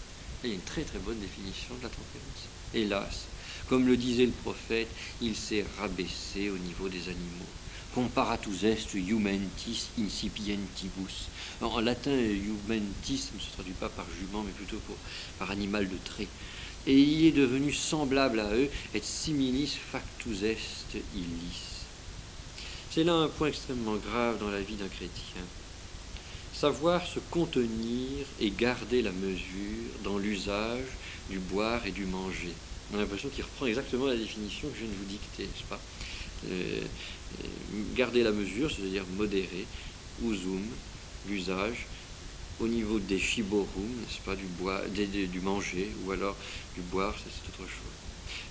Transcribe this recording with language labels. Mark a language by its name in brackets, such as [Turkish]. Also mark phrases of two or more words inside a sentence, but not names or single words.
[French] Il y a une très très bonne définition de la tempérance. Hélas, comme le disait le prophète, il s'est rabaissé au niveau des animaux. [Latin] Comparatus est iumentis incipientibus. [French] En latin, iumentis ne se traduit pas par jument, mais plutôt par animal de trait. Et il est devenu semblable à eux, [Latin] et similis factus est illis. [French] C'est là un point extrêmement grave dans la vie d'un chrétien. Savoir se contenir et garder la mesure dans l'usage du boire et du manger. On a l'impression qu'il reprend exactement la définition que je viens de vous dicter, n'est-ce pas? Garder la mesure, c'est-à-dire modérer, usum, l'usage, au niveau des shiborum, n'est-ce pas, du manger, ou alors du boire, c'est autre chose.